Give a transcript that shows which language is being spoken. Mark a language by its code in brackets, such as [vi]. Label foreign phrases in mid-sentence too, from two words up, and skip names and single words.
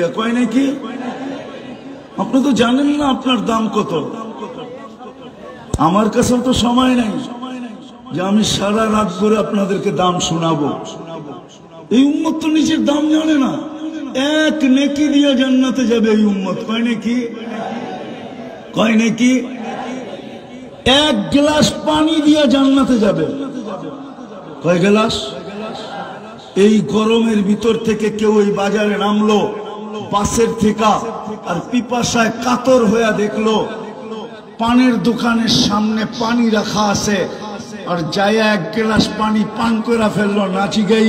[bn] কয় নেকি? আপনি তো জানেন না আপনার দাম কত। আমার কাছেও তো সময় নাই যে আমি সারা রাত ধরে আপনাদেরকে দাম শোনাবো। এই উম্মত তো নিজের দাম জানে না। 1 নেকি দিয়ে জান্নাতে যাবে এই উম্মত। কয় নেকি? কয় নেকি? 1 গ্লাস পানি দিয়ে জান্নাতে যাবে। কয় গ্লাস? এই গরমের ভিতর থেকে কেউ এই বাজারে নামলো বাসের থেকে, আর পিপাসায় কাতর হয়ে দেখলো পানের দোকানের সামনে পানি রাখা আছে, আর যায় 1 গ্লাস পানি পান করে ফেললো নাচি গাই।